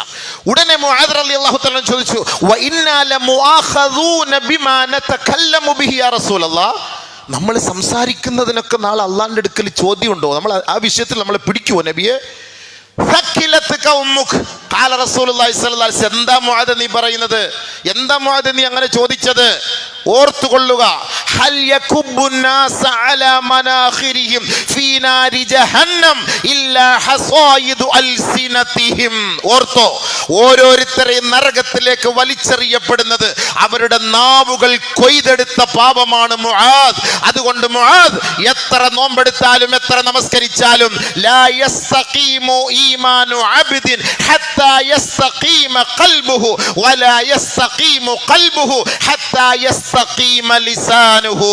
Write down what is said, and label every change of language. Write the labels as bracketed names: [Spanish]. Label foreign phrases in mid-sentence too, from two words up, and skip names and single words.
[Malayalam] ഉടനെ മുആദ് [Arabic] رضي الله تعالى [Malayalam] ചോദിച്ചു, [Arabic] وإنا لمؤاخذون بما نتكلم به يا رسول الله, [Malayalam] നമ്മൾ സംസാരിക്കുന്നതിനൊക്കെ നാളെ അള്ളാഹിന്റെ അടുക്കൽ ചോദ്യമുണ്ടോ? നമ്മൾ ആ വിഷയത്തിൽ നമ്മളെ പിടിക്കുവോ നബിയെ? എന്താ മുആദ് നീ പറയുന്നത്? എന്താ മുആദ് നീ അങ്ങനെ ചോദിച്ചത്? [Arabic] ഓർത്തുകൊള്ളുക, هل يكب الناس على مناخرهم في نار جهنم إلا حصائد ألسنتهم. [Malayalam] ഓർത്തോ, ഓരോരുത്തരെയും നരകത്തിലേക്ക് വലിച്ചെറിയപ്പെടുന്നത് അവരുടെ നാവുകൾ കൊയ്തെടുത്ത പാപമാണ് മുആദ്. അതുകൊണ്ട് മുആദ് എത്ര നോമ്പെടുത്താലും എത്ര നമസ്കരിച്ചാലും [Arabic] لا يستقيم إيمان عبد حتى يستقيم قلبه ولا يستقيم قلبه حتى يستقيم لسانه.